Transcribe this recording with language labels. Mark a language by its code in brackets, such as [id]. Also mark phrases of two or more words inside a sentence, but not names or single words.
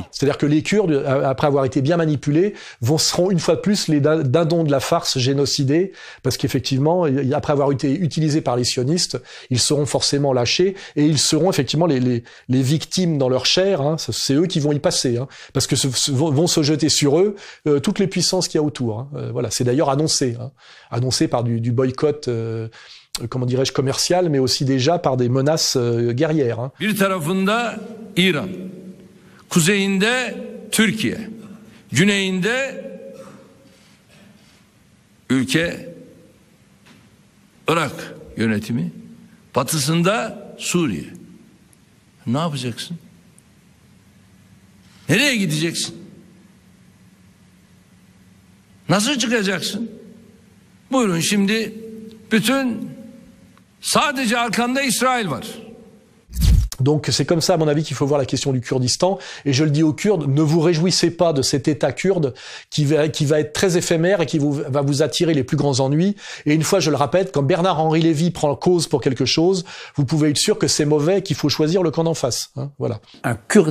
[fr] C'est-à-dire que les Kurdes, après avoir été bien manipulés, seront une fois de plus les dindons de la farce génocidés, parce qu'effectivement, après avoir été utilisés par les sionistes, ils seront forcément lâchés et ils seront effectivement les victimes dans leur chair. Hein, c'est eux qui vont y passer, hein, parce que vont se jeter sur eux toutes les puissances qu'il y a autour. Hein. Voilà, c'est d'ailleurs annoncé, hein, annoncé par du boycott. Comment dirais-je, commercial, mais aussi déjà par des menaces guerrières. Hein. [tr] Bir tarafında İran, kuzeyinde Türkiye, güneyinde ülke Irak yönetimi, batısında Suriye. Ne yapacaksın? Nereye gideceksin? Nasıl çıkacaksın? Buyurun şimdi bütün sadece arkanda İsrail var. [fr] Donc c'est comme ça, à mon avis, qu'il faut voir la question du Kurdistan. Et je le dis aux Kurdes, ne vous réjouissez pas de cet État kurde qui va être très éphémère et qui va vous attirer les plus grands ennuis. Et une fois, je le répète, quand Bernard-Henri Lévy prend cause pour quelque chose, vous pouvez être sûr que c'est mauvais et qu'il faut choisir le camp d'en face.